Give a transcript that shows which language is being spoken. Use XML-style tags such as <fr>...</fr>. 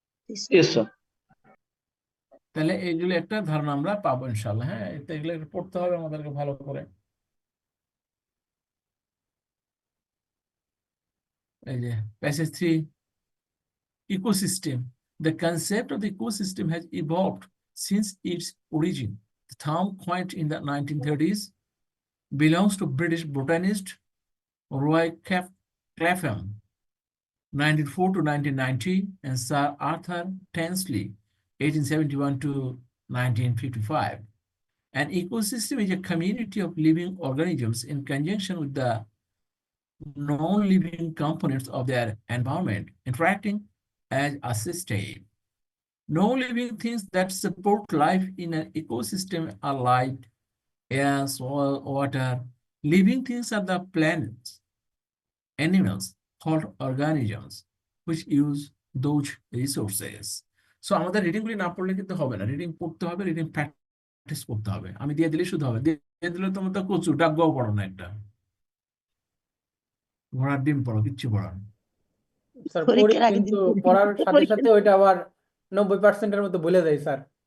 <en>Yes sir.</en> <bn>তাহলে এইগুলো একটা ধারণা আমরা পাবো ইনশাল্লাহ। হ্যাঁ, এগুলো একটু পড়তে হবে আমাদেরকে ভালো করে। এই যে passage 3, ecosystem.</bn> <en>The concept of the ecosystem has evolved since its origin. The term, coined in the 1930s, belongs to British botanist Roy Clapham, 1904 to 1990, and Sir Arthur Tansley, 1871 to 1955. An ecosystem is a community of living organisms in conjunction with the non-living components of their environment, interacting as a system. No living things that support life in an ecosystem are light, air, soil, water. Living things are the planets, animals called organisms, which use those resources.</en> <bn>So আমাদের reading গুলি না পড়লে কিন্তু হবে না, reading পড়তে হবে, reading practice করতে হবে। আমি দিয়ে দিলে শুধু হবে, দিয়ে দিলে তোমরা তো কচু ডাকবাও পড়ো না, একটা ঘোড়ার ডিম পড়ো, কিচ্ছু পড়ো না। স্যার পড়ি, পরীক্ষার আগের দিন কিন্তু পড়ার সাথে পরীক্ষা। সাথে ওইটা আবার 90%-এর মতো ভুলে যায় স্যার।</bn>